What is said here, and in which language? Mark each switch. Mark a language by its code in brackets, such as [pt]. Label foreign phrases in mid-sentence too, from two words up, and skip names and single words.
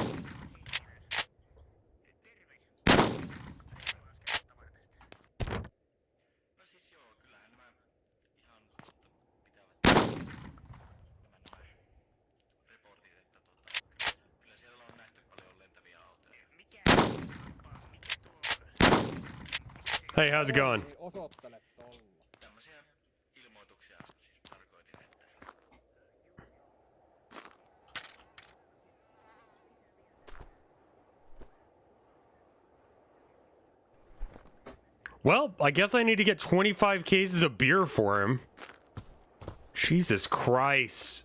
[fi] Terve. Tavaratesta. No siis joo, kyllähän nämä ihan totta pitävät nämä reportit, että kyllä siellä on nähty paljon lentäviä autoja. Mikä tuo... [en] Hey, how's it going? [fi] Ei osoittele tolla. Tämmöisiä ilmoituksia siis tarkoitin, että [en] Well, I guess I need to get 25 cases of beer for him. Jesus Christ.